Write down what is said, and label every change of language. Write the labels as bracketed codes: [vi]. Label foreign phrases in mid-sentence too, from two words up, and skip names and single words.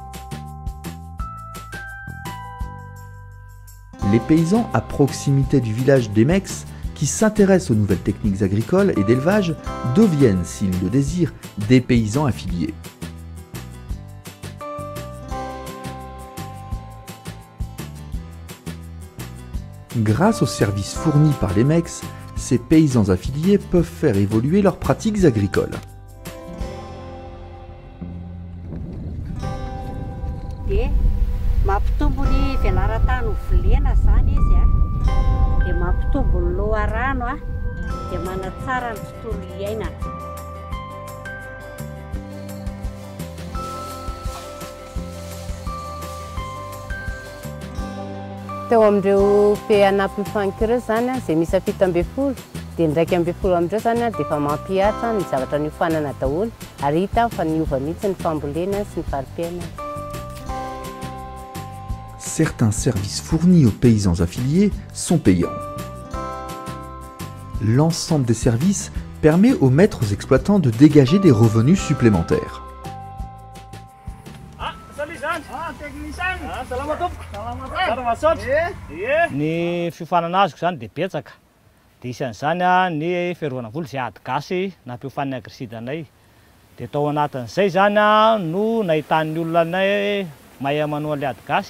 [fr] Les paysans à proximité du village des MEX qui s'intéressent aux nouvelles techniques agricoles et d'élevage deviennent, s'ils le désirent, des paysans affiliés. Grâce aux services fournis par les MEX, ces paysans affiliés peuvent faire évoluer leurs pratiques agricoles. [mg] Mampitombo ny velarantany ho vilena zany izy dia mampitombo ny loharano dia manatsara ny tontolo iainana. Teo amin'ireo be anampy mifankireo zany izay misy 7 dia ny 1 amin'ireo zany dia efa mampiatra ny zavatra niofanana daholo ary hita fa niova mihitsy ny fambolena sy ny farim-piainana. [fr] Certains services fournis aux paysans affiliés sont payants. L'ensemble des services permet aux maîtres exploitants de dégager des revenus supplémentaires. [mg] Ny fiofanana azoko zany dia betsaka. Dia isan'izany ny fiarovana voly izay ady gasy nampiofan'ny agrisidinay. Dia tao anatin'izay zany no nahitan'ny olona anay mahay manao an'ilay ady gasy.